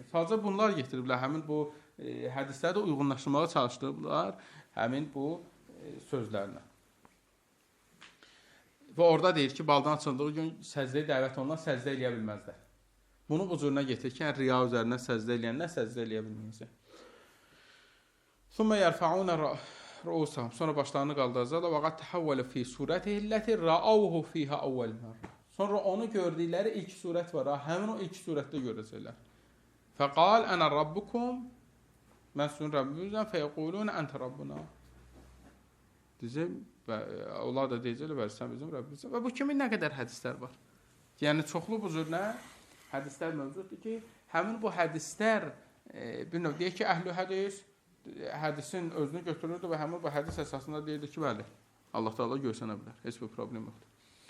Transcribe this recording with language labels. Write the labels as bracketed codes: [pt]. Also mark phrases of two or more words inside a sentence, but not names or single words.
[az] Sadəcə bunlar getiriblər, həmin bu hədisləri də uyğunlaşdırmağa çalışdırıblar, həmin bu sözlərlə. Və orada deyir ki, baldan açıldığı gün səcdəyə dəvət olunan səcdə eləyə bilməzlər. Bunu bu cürünə getir ki, riya üzərinə səcdə eləyənlər səcdə eləyə bilməyəcək. [ar] ثم يرفعون رؤوسهم. [az] Sonra başlarını qaldıracaqlar. [ar] وقد تحول في صورته التي رأوه فيها أول مرة. [az] Sonra onu gördükləri ilk surət var. Həmin o ilk surətdə görəcəklər. [ar] فقال أنا ربكم. [az] Mən sizin Rəbbinizəm. [ar] فيقولون أنت ربنا. [az] Deyəcək və onlar da deyəcəklər, sən bizim Rəbbimizsən. Və bu kimi nə qədər hədislər var. Yəni çoxlu bu cürünə hədislər mövcuddur ki, həmin bu hədislər bir növ deyək ki, əhl-i hədis hədisin özünü götürürdü və həmin bu hədis əsasında deyirdi ki, bəli, Allah Taala görsənə bilər, heç bir problem yoxdur.